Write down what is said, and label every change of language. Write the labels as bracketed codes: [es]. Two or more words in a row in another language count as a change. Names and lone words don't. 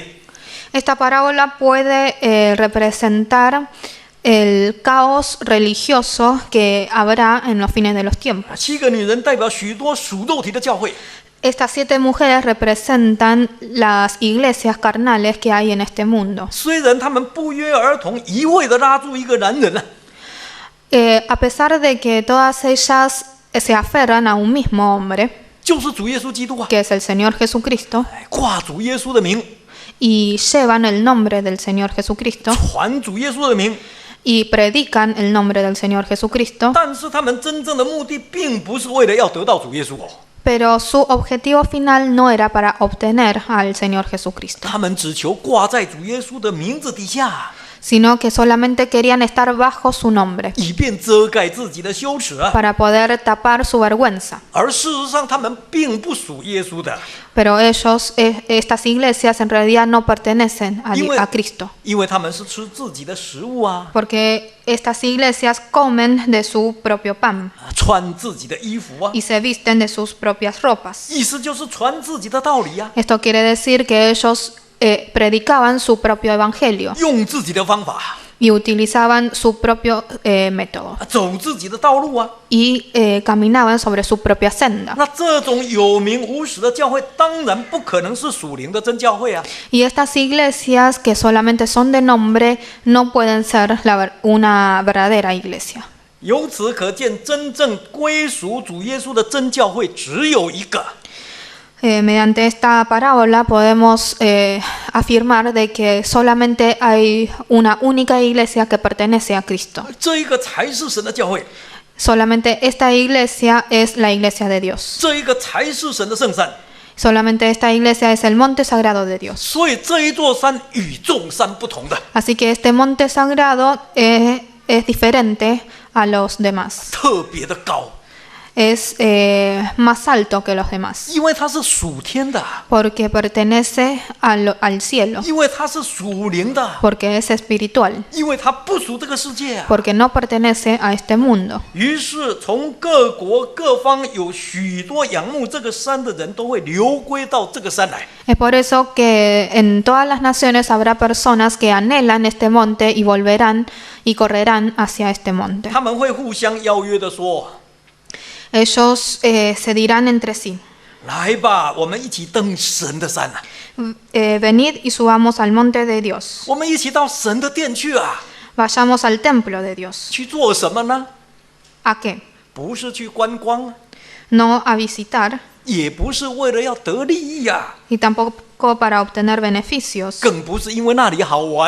[es] esta parábola puede representar el caos religioso que habrá en los fines de los tiempos. [zh] 7 个女人代表许多属肉体的教会， [es] Estas 7 mujeres representan las iglesias carnales que hay en este mundo. [zh] 虽然她们不约而同一味的拉住一个男人啊， [es] A pesar de que todas ellas se aferran a un mismo hombre, [zh] 就是主耶稣基督啊， [es] que es el Señor Jesucristo, [zh] 挂主耶稣的名， [es] y llevan el nombre del Señor Jesucristo [zh] 传主耶稣的名， [es] y predican el nombre del Señor Jesucristo, [zh] 但是他们真正的目的并不是为了要得到主耶稣哦， [es] pero su objetivo final no era para obtener al Señor Jesucristo, [zh] 他们只求挂在主耶稣的名字底下， [es] sino que solamente querían estar bajo su nombre [zh] 以便遮盖自己的羞耻啊。 [es] para poder tapar su vergüenza. [zh] 而事实上，他们并不属耶稣的， [es] Pero ellos, estas iglesias en realidad no pertenecen a Cristo, [zh] 因为他们是吃自己的食物啊， [es] porque estas iglesias comen de su propio pan [zh] 穿自己的衣服啊， [es] y se visten de sus propias ropas. [zh] 意思就是传自己的道理啊， [es] Esto quiere decir que ellos predicaban su propio evangelio [zh] 用自己的方法 [es] y utilizaban su propio método [zh] 走自己的道路啊。 [es] y caminaban sobre su propia senda. [zh] 那这种有名无实的教会，当然不可能是属灵的真教会啊。 [es] Y estas iglesias que solamente son de nombre no pueden ser una verdadera iglesia. [zh] 由此可见，真正归属主耶稣的真教会只有一个。 [es] Mediante esta parábola podemos afirmar de que solamente hay una única iglesia que pertenece a Cristo. [zh] 这一个才是神的教会， [es] Solamente esta iglesia es la iglesia de Dios. [zh] 这一个才是神的圣山。 [es] Solamente esta iglesia es el monte sagrado de Dios. [zh] 所以这一座山与众山不同的， [es] Así que este monte sagrado es diferente a los demás. [zh] 特别的高， [es] Es más alto que los demás. [zh] 因为它是属天的， [es] Porque pertenece al cielo. [zh] 因为它是属灵的， [es] Porque es espiritual. [zh] 因为它不属这个世界啊。 [es] Porque no pertenece a este mundo. [zh] 于是从各国各方有许多仰慕这个山的人都会流归到这个山来。 [es] Es por eso que en todas las naciones habrá personas que anhelan este monte y volverán y correrán hacia este monte. [zh] 他们会互相邀约的说 [es] Ellos se dirán entre sí: [zh] 来吧，我们一起登神的山啊， [es] venid y subamos al monte de Dios. [zh] 我们一起到神的殿去啊。 [es] Vayamos al templo de Dios. [zh] 去做什么呢？ [es] ¿A qué? [zh] 不是去观光啊， [es] No a visitar, [zh] 也不是为了要得利益呀、 [es] y tampoco para obtener beneficios, [zh] 更不是因为那里好玩，